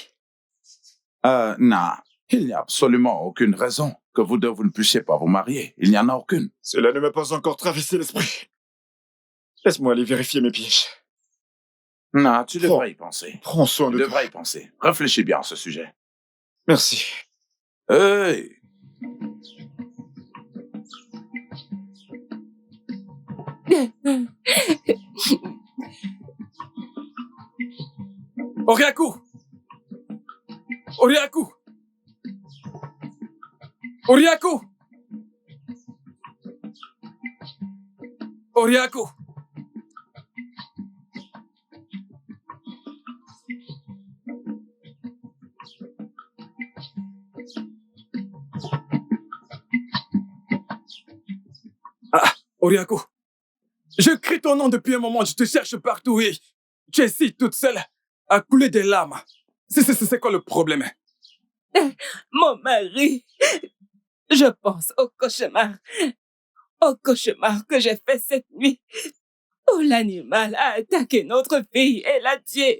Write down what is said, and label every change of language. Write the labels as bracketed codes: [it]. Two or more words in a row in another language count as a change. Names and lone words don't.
[fr] Non, il n'y a absolument aucune raison que vous deux, vous ne puissiez pas vous marier. Il n'y en a aucune. Cela ne m'a pas encore traversé l'esprit. Laisse-moi aller vérifier mes pièges. Non, tu devrais y penser. Prends soin Tu de toi. devrais y penser. Réfléchis bien à ce sujet. Merci. Hey! Oriaku! Oriaku! Oriaku! Oriaku! Ah, Oriaku! Je crie ton nom depuis un moment, je te cherche partout et tu es ici toute seule à couler des larmes. C'est quoi le problème? Mon mari, je pense au cauchemar que j'ai fait cette nuit, où l'animal a attaqué notre fille et l'a tuée.